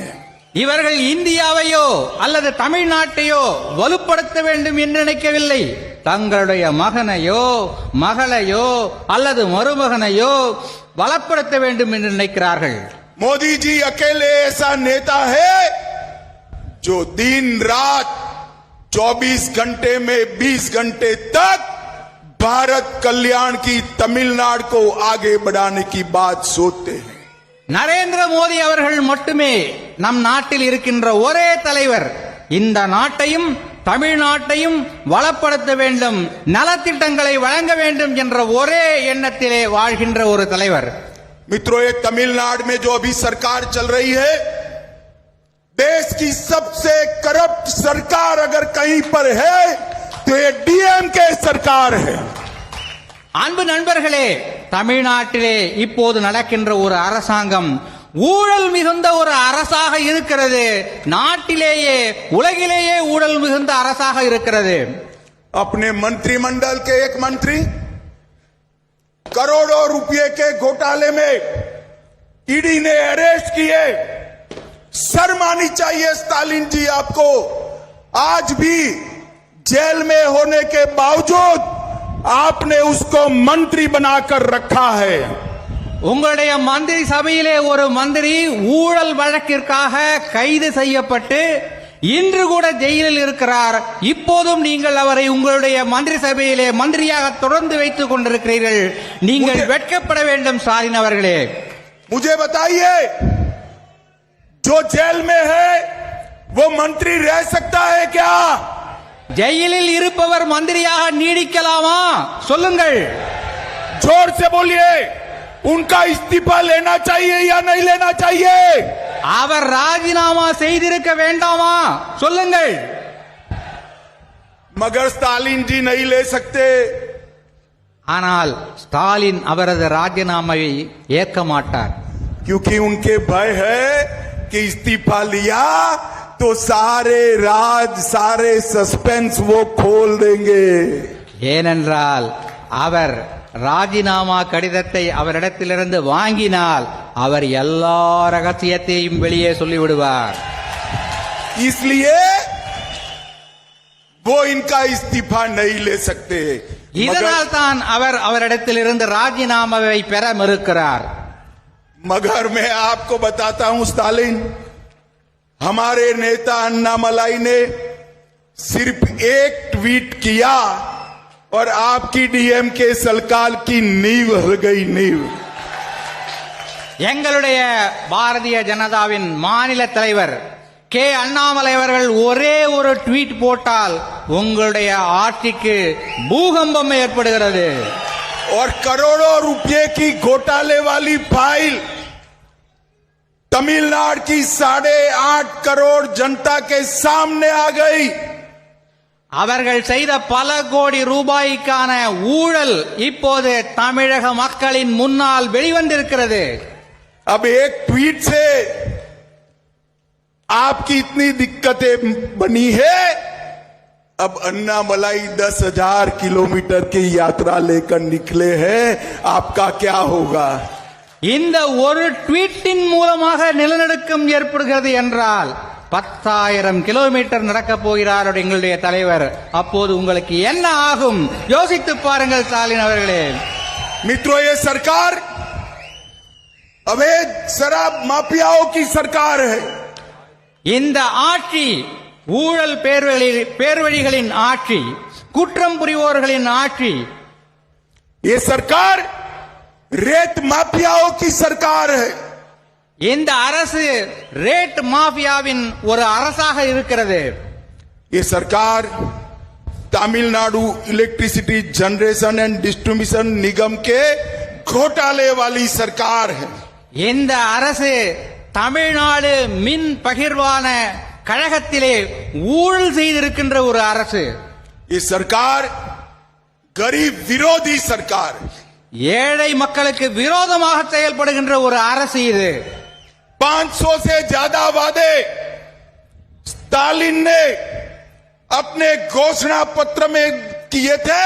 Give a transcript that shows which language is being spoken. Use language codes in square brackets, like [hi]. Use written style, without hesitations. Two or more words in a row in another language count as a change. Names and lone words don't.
[ta] இவர்கள் இந்தியாவையோ அல்லது தமிழ்நாட்டையோ வலுப்படுத்த வேண்டும் என்று நினைக்கவில்லை, தங்களுடைய மகனையோ மகளையோ அல்லது மருமகனையோ பலப்படுத்த வேண்டும் என்று நினைக்கிறார்கள். [hi] मोदी जी अकेले ऐसा नेता है जो दिन रात 24 घंटे में 20 घंटे तक भारत कल्याण की तमिलनाडु को आगे बढ़ाने की बात सोचते हैं। [ta] நரேந்திர மோடி அவர்கள் மட்டுமே நம் நாட்டில் இருக்கின்ற ஒரே தலைவர், இந்த நாட்டையும் தமிழ்நாட்டையும் வளப்படுத்த வேண்டும், நலத்திட்டங்களை வழங்க வேண்டும் என்ற ஒரே எண்ணத்திலே வாழ்கின்ற ஒரு தலைவர். [hi] मित्रों, ये तमिलनाडु में जो अभी सरकार चल रही है, देश की सबसे करप्ट सरकार अगर कहीं पर है तो ये डीएमके सरकार है। [ta] அன்பு நண்பர்களே, தமிழ்நாட்டிலே இப்போது நடக்கின்ற ஒரு அரசாங்கம் ஊழல் மிகுந்த ஒரு அரசாக இருக்கிறது. நாட்டிலேயே உலகிலேயே ஊழல் மிகுந்த அரசாக இருக்கிறது. [hi] अपने मंत्रिमंडल के एक मंत्री करोड़ों रुपए के घोटाले में ईडी ने अरेस्ट किए। शर्म आनी चाहिए स्टालिन जी आपको। आज भी जेल में होने के बावजूद आपने उसको मंत्री बनाकर रखा है। [ta] உங்களுடைய மந்திரி சபையிலே ஒரு மந்திரி ஊழல் வழக்கிற்காக கைது செய்யப்பட்டு இன்று கூட ஜெயிலில் இருக்கிறார். இப்போதும் நீங்கள் அவரை உங்களுடைய மந்திரி சபையிலே மந்திரியாக தொடர்ந்து வைத்துக் கொண்டிருக்கிறீர்கள். நீங்கள் வெட்கப்பட வேண்டும் ஸ்டாலின் அவர்களே. [hi] मुझे बताइए, जो जेल में है वो मंत्री रह सकता है क्या? [ta] ஜெயிலில் இருப்பவர் மந்திரியாக நீடிக்கலாமா? சொல்லுங்கள். [hi] जोर से बोलिए, उनका इस्तीफा लेना चाहिए या नहीं लेना चाहिए? [ta] அவர் ராஜினாமா செய்திருக்க வேண்டாமா? சொல்லுங்கள். [hi] मगर स्टालिन जी नहीं ले सकते। [ta] ஆனால் ஸ்டாலின் அவரது ராஜினாமாவை ஏற்க மாட்டார். [hi] क्योंकि उनके भय है कि इस्तीफा लिया तो सारे राज, सारे सस्पेंस वो खोल देंगे। [ta] ஏனென்றால் அவர் ராஜினாமா கடிதத்தை அவரிடத்திலிருந்து வாங்கினால் அவர் எல்லா ரகசியத்தையும் வெளியே சொல்லிவிடுவார். [hi] इसलिए वो इनका इस्तीफा नहीं ले सकते। [ta] இதனால் தான் அவர் அவரிடத்திலிருந்து ராஜினாமாவை பெற மறுக்கிறார். [hi] मगर मैं आपको बताता हूं स्टालिन, हमारे नेता अन्नामलाई ने सिर्फ एक ट्वीट किया और आपकी डीएमके सरकार की नींव हल गई नींव. [ta] எங்களுடைய பாரதிய ஜனதாவின் மாநில தலைவர் கே அண்ணாமலை அவர்கள் ஒரே ஒரு ட்வீட் போட்டால் உங்களுடைய ஆட்சிக்கு பூகம்பம் ஏற்படுகிறது. [hi] और करोड़ों रुपए की घोटाले वाली फाइल तमिलनाडु की 8.5 करोड़ जनता के सामने आ गई. [ta] அவர்கள் செய்த பல கோடி ரூபாய்க்கான ஊழல் இப்போது தமிழக மக்களின் முன்னால் வெளிவந்திருக்கிறது. [hi] अब एक ट्वीट से आपकी इतनी दिक्कतें बनी है. अब अन्नामलाई 10,000 किलोमीटर की यात्रा लेकर निकले हैं, आपका क्या होगा? [ta] இந்த ஒரு ட்வீட்டின் மூலமாக நிலநடுக்கம் ஏற்படுகிறது என்றால் 10,000 கிலோமீட்டர் நடக்கப் போகிறார் எங்களுடைய தலைவர். அப்போது உங்களுக்கு என்ன ஆகும் யோசித்து பாருங்கள் ஸ்டாலின் அவர்களே. [hi] मित्रों, ये सरकार अवैध शराब माफियाओं की सरकार है. [ta] இந்த ஆட்சி ஊழல் பேர்வழிகளின் ஆட்சி, குற்றம் புரிவோர்களின் ஆட்சி. [hi] ये सरकार रेत माफियाओं की सरकार है. [ta] இந்த அரசு ரேட் மாஃபியாவின் ஒரு அரசாக இருக்கிறது. [hi] ये सरकार तमिलनाडु इलेक्ट्रिसिटी जनरेशन एंड डिस्ट्रीब्यूशन निगम के घोटाले वाली सरकार है. [ta] இந்த அரசு தமிழ்நாடு மின் பகிர்வான கழகத்திலே ஊழல் செய்திருக்கின்ற ஒரு அரசு. [hi] ये सरकार गरीब विरोधी सरकार है. [ta] ஏழை மக்களுக்கு விரோதமாக செயல்படுகின்ற ஒரு அரசு இது. [hi] 500 से ज्यादा वादे स्टालिन ने अपने घोषणा पत्र में किए थे.